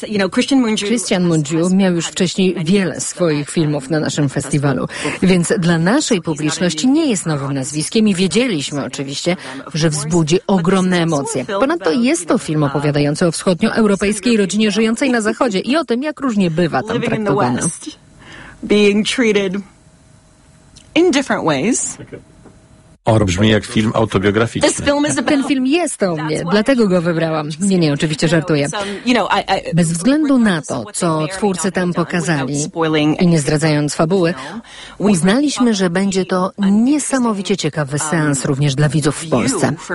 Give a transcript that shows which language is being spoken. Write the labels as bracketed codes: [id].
[pl] Christian Mungiu miał już wcześniej wiele swoich filmów na naszym festiwalu, więc dla naszej publiczności nie jest nowym nazwiskiem i wiedzieliśmy oczywiście, że wzbudzi ogromne emocje. Ponadto jest to film opowiadający o wschodnioeuropejskiej rodzinie żyjącej na Zachodzie i o tym, jak różnie bywa tam traktowana. [en] Being treated in different ways. [pl] O, brzmi jak film autobiograficzny. Ten film jest o mnie, dlatego go wybrałam. Nie, nie, oczywiście żartuję. Bez względu na to, co twórcy tam pokazali i nie zdradzając fabuły, uznaliśmy, że będzie to niesamowicie ciekawy seans również dla widzów w Polsce.